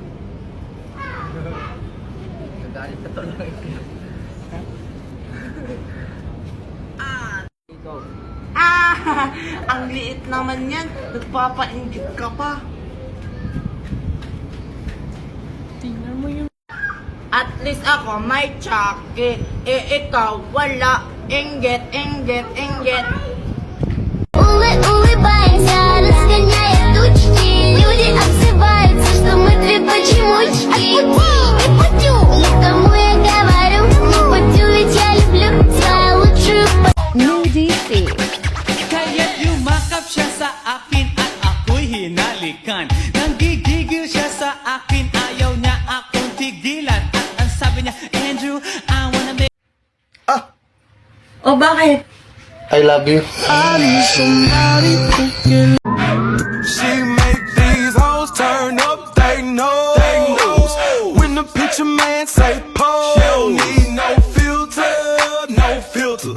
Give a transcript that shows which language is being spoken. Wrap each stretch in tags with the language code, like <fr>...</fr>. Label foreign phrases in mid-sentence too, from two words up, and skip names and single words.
<tl>Ang liit naman yan. Nagpapainggit ka pa. Tingnan mo yung...</tl> <en>At least</en> <tl>ako may Chucky. Ikaw wala. Inggit, inggit, inggit.</tl> <ru>Улыбайся, разгоняя тучки. Люди обзываются, что мы две почемучки. Не путю, но кому я говорю? Не путю, ведь я люблю свою лучшую</ru> <tl>Kaya't yumakap siya sa akin at ako'y hinalikan. Nanggigigil siya sa akin, ayaw niya akong tigilan. At ang sabi niya,</tl> <en>Andrew, I wanna be...</en> <tl>O bakit?</tl> <en>I love you. She make these hoes turn up they nose. When the picture man say pose, she don't need no filter, no filter.</en>